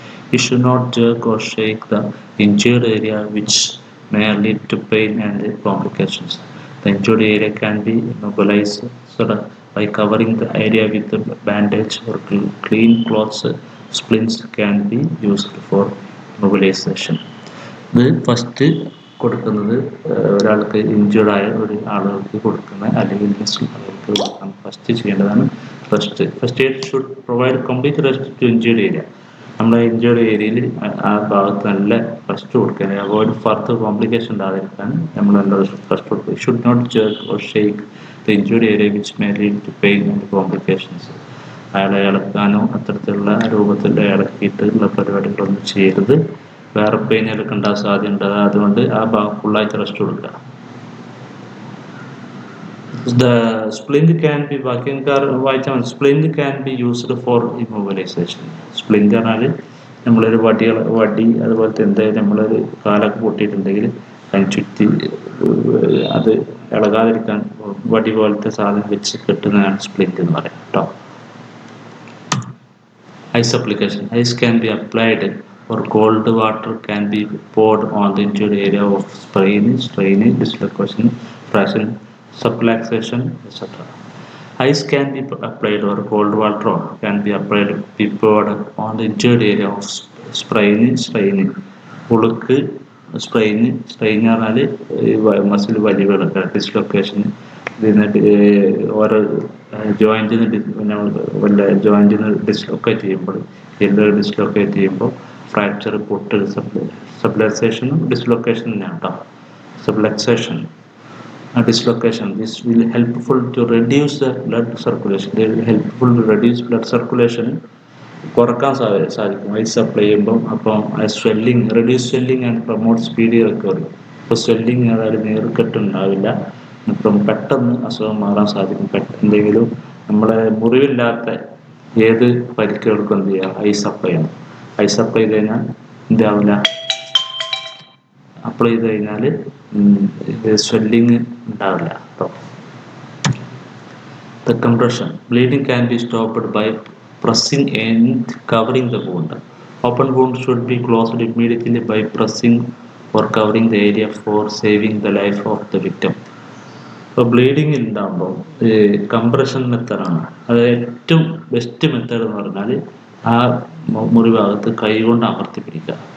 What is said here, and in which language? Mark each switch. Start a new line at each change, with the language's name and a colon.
English: He should not jerk or shake the injured area, which may lead to pain and complications. The injured area can be immobilized by covering the area with a bandage or clean cloths. Splints can be used for immobilization.
Malayalam: ഇത് first കൊടുക്കുന്നത് ഒരാൾക്ക് ഇഞ്ചേർഡായ ഒരു ആളുകൾക്ക് കൊടുക്കുന്ന അല്ലെങ്കിൽ ആളുകൾക്ക് കൊടുക്കാൻ first ചെയ്യേണ്ടതാണ് rest.
English: First aid should provide complete rest to injured area.
Malayalam: നമ്മുടെ ഇഞ്ചേർഡ് ഏരിയയിൽ ആ ഭാഗത്ത് നല്ല റെസ്റ്റ് കൊടുക്കാൻ, അവോയ്ഡ് ഫർദർ കോംപ്ലിക്കേഷൻ ഉണ്ടാകാതിരിക്കാൻ നമ്മൾ നല്ല റെസ്റ്റ് കൊടുക്കുക.
English: Should not jerk or shake the injured area which may lead to pain and complications.
Malayalam: അയാളെ ഇളക്കാനോ അത്തരത്തിലുള്ള രൂപത്തിൽ ഇളക്കിയിട്ടുള്ള പരിപാടികളൊന്നും ചെയ്യരുത്. വേറെ പെയിനുകളൊക്കെ ഉണ്ടാകാൻ സാധ്യതയുണ്ട്. അതുകൊണ്ട് ആ ഭാഗം ഫുള്ളായിട്ട് റെസ്റ്റ് കൊടുക്കുക.
English: The splint can be splint can be used for immobilization.
Malayalam: Splint പറഞ്ഞാൽ നമ്മളൊരു വടി അതുപോലത്തെ എന്തായാലും നമ്മളൊരു കാലൊക്കെ പൊട്ടിയിട്ടുണ്ടെങ്കിൽ അതിന് ചുറ്റി അത് ഇളകാതിരിക്കാൻ വടി പോലത്തെ സാധനം വെച്ച് കെട്ടുന്നതാണ് സ്പ്ലിന്റ് എന്ന് പറയാം കേട്ടോ.
English: Ice application. Ice can be applied or cold water can be poured on the injured area of strain, dislocation, fracture, subluxation, etc. Ice can be applied or cold water can be poured on the injured area of strain.
Malayalam: ഉളുക്ക് strain പറഞ്ഞാൽ muscle വലിവുകളൊക്കെ dislocation, ഇതിന് ഓരോ ജോയിൻറ്റിന് വല്ല ജോയിൻറ്റിന് dislocate ചെയ്യുമ്പോൾ dislocate ചെയ്യുമ്പോൾ fracture, പൊട്ട്, സബ്ലക്സേഷനും dislocation തന്നെയാണ് കേട്ടോ. Subluxation, dislocation.
English: This will helpful to reduce the blood circulation. They will helpful to reduce blood circulation.
Malayalam: കുറക്കാൻ സാധിക്കും ഐസ് അപ്ലൈ ചെയ്യുമ്പം.
English: അപ്പം swelling, reduce swelling and promote speedy recovery.
Malayalam: ഇപ്പോൾ സ്വെല്ലിങ് അതായത് നീർക്കെട്ടുണ്ടാവില്ല, ഇപ്പം പെട്ടെന്ന് അസുഖം മാറാൻ സാധിക്കും. എന്തെങ്കിലും നമ്മളെ മുറിവില്ലാത്ത ഏത് പരിക്കുകൾക്കും എന്ത് ചെയ്യുക, ഐസ് അപ്ലൈ ചെയ്യണം. ഐസ് അപ്ലൈ ചെയ്ത് കഴിഞ്ഞാൽ എന്താവില്ല, അപ്ലൈ ചെയ്ത് കഴിഞ്ഞാൽ സ്വെല്ലിങ് ഉണ്ടാവില്ല കേട്ടോ.
English: The compression. Bleeding can be stopped by pressing and covering the wound. Open wound should be closed immediately by pressing or covering the area for saving the life of the victim.
Malayalam: ഇപ്പോൾ bleeding ഉണ്ടാകുമ്പോൾ compression മെത്തേഡാണ് അത് ഏറ്റവും best method എന്ന് പറഞ്ഞാൽ ആ മുറിഭാഗത്ത് കൈകൊണ്ട് അമർത്തി പിടിക്കുക.